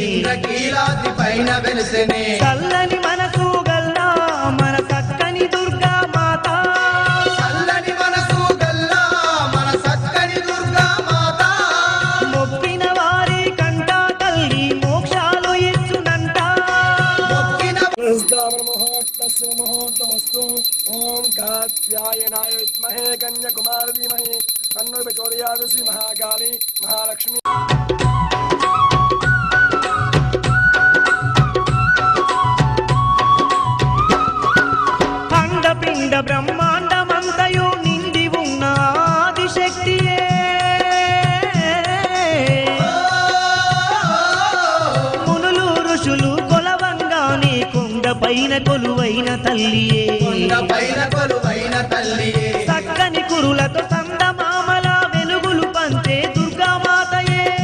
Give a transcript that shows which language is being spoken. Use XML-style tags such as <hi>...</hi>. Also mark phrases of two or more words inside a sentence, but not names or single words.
<te>చల్లని మనసు గల్లా మన చక్కని దుర్గా మాత మొక్కిన వారి కంట తల్లి మోక్షాలు ఇచ్చునంట</te> <sa>ओम कात्यायनाय विद्महे कन्याकुमारी धीमहि तन्नो प्रचोदयात्। श्री महाकाली महालक्ष्मी</sa> <te>అండపిండ బ్రహ్మాండమంతయు నిండి ఉన్న ఆదిశక్తియే మునులు ఋషులు కొలవంగానే కొండపైన కొలువైన తల్లియే చక్కని కురులతో చందమామల వెలుగులు పంచే దుర్గామాతయే</te>